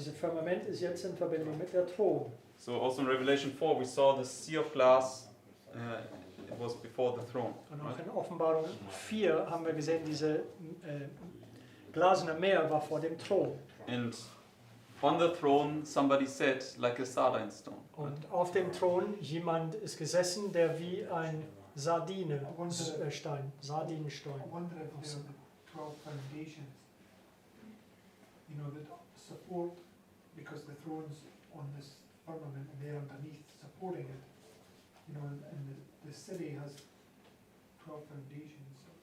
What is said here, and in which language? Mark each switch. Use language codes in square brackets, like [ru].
[de] So dieses Firmament ist jetzt in Verbindung mit der Thron. [en] So also in Revelation 4 we saw the sea of glass, it was before the throne. [de] Und auch [en] Right? [de] in Offenbarung 4 haben wir gesehen, diese glasene Meer war vor dem Thron. [en] And on the throne somebody sat like a sardine stone. Right? [de] Und auf dem Thron jemand ist gesessen, der wie ein Sardinenstein, Sardinenstein. [en] I wonder if there are the 12 foundations, you know, that support, because the throne's on this firmament and they're underneath supporting it, you know, and the city has 12 foundations.